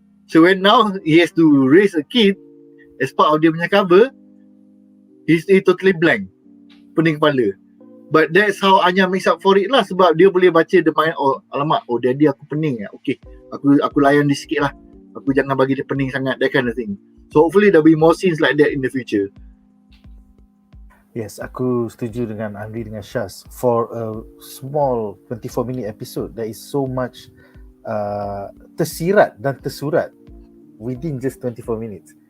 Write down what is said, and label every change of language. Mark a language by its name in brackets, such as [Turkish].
[English] So when now he has to raise a kid as part of [Malay] dia punya [English] cover, he's totally blank, [Malay] pening kepala. [English] But that's how Anya makes up for it [Malay] lah, sebab dia boleh baca [English] the mind, [Malay] oh alamak, [English] oh daddy [Malay] aku pening ya, okay, aku layan dia sikit lah, aku jangan bagi dia pening sangat, [English] that kind of thing. So hopefully there'll be more scenes like that in the future. Yes, [Malay] aku setuju dengan Andri dengan Shaz. [English] For a small 24-minute episode, there is so much [Malay] tersirat dan tersurat [English] within just 24 minutes.